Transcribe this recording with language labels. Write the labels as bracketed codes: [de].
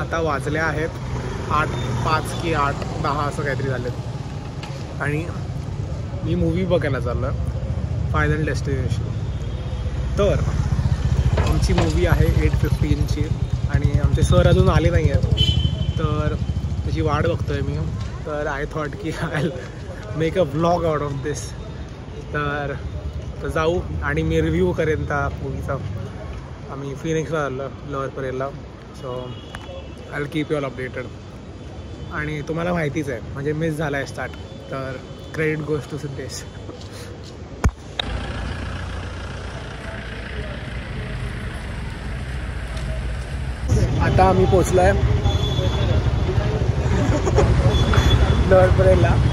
[mr] आता वाजले आहेत 8:05 की 8:10 असं काहीतरी झालेत आणि मी मूवी बघायला चाललो आहे फायनल डेस्टिनेशन. तर आमची मूवी आहे 8:15ची आणि आमचे सर अजून आले नाही आहेत तर त्याची वाट बघतो आहे मी. तर [en] I thought की I make a vlog out of this. [mr] तर जाऊ आणि मी रिव्ह्यू करेन त्या मूवीचा. आम्ही फिनिक्सला आलो lower परेलला. [en] So I will keep you all updated. [mr] आणि तुम्हाला माहितीच आहे म्हणजे मिस झाला आहे स्टार्ट तर [en] Credit goes to Siddhesh. [mr] आता आम्ही पोचलो आहे लोअर परेलला.